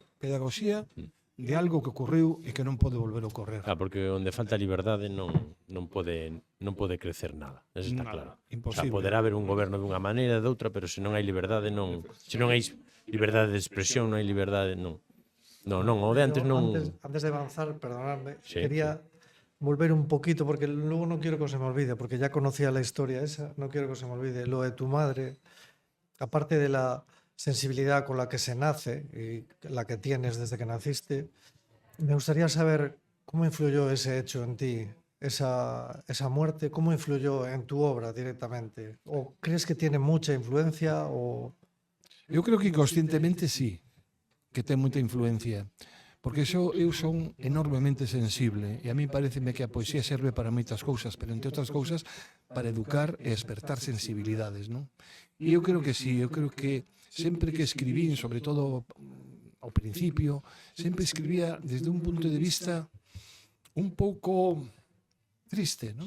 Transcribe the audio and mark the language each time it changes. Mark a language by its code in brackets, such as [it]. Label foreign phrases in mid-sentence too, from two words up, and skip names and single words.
[gl] Pedagogía de algo que ocorreu e que non pode volver a ocorrer. Claro, porque onde falta liberdade non pode crecer nada. [es] Eso está Nada, claro. O sea, imposible. [gl] poderá haber un goberno dunha maneira, de outra, pero se non hai liberdade, se non hai liberdade de expresión, non hai liberdade, non. Non, o de antes [es] Yo, [gl] non. [es] antes de avanzar, perdonadme, Sí, quería volver un poquito, porque luego no quiero que se me olvide, porque ya conocía la historia esa, no quiero que se me olvide lo de tu madre, aparte de la sensibilidad con la que se nace y la que tienes desde que naciste, me gustaría saber cómo influyó ese hecho en ti, esa muerte, cómo influyó en tu obra directamente. ¿O crees que tiene mucha influencia? O... [gl] Eu creo que inconscientemente sí, que ten moita influencia. Porque eu son enormemente sensible e a mí pareceme que a poesía serve para moitas cousas, pero entre outras cousas para educar e despertar sensibilidades, non? E eu creo que sí, eu creo que sempre que escribín, sobre todo ao principio, sempre escribía desde un punto de vista un pouco triste, non?